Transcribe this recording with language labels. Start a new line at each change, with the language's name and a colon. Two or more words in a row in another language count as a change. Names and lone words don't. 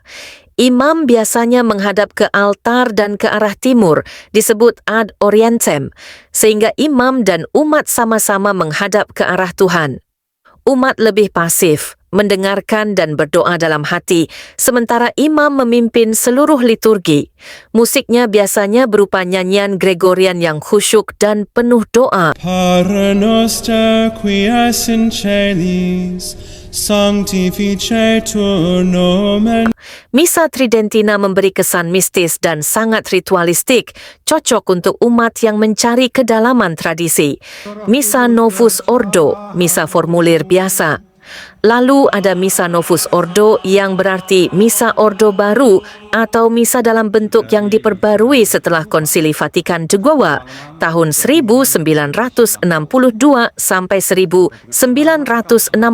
Indonesian: Imam biasanya menghadap ke altar dan ke arah timur, disebut
Latin: ad orientem,
Indonesian: sehingga imam dan umat sama-sama menghadap ke arah Tuhan. Umat lebih pasif, mendengarkan dan berdoa dalam hati, sementara imam memimpin seluruh liturgi. Musiknya biasanya berupa nyanyian Gregorian yang khusyuk dan penuh doa.
Latin: Pater noster qui es in celis, sanctificetur nomen.
Indonesian: Misa Tridentina memberi kesan mistis dan sangat ritualistik, cocok untuk umat yang mencari kedalaman tradisi. Misa Novus Ordo, misa formulir biasa. Lalu ada Misa Novus Ordo yang berarti misa ordo baru atau misa dalam bentuk yang diperbarui setelah Konsili Vatikan II tahun 1962 sampai 1965.